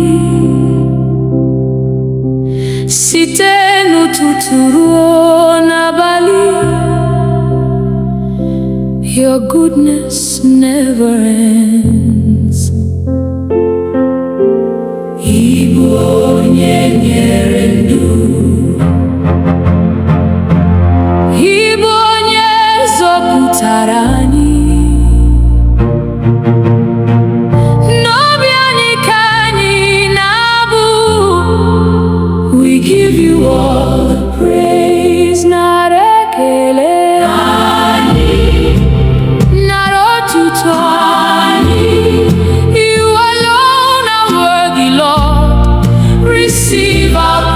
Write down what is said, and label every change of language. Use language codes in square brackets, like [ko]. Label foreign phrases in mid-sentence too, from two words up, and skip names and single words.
[ig] Site n'ụtụtụ ruo n'abalị, [en] your goodness never ends. [ig] Ị bụ onye nyere ndụ, ị bụ onye zọpụtara anyị. N'obi anyị ka anyị na-abụ. [en] We give you all the praise. [ig] Nara ekele anyị, nara otuto anyị. [en] You alone are worthy, Lord. Receive our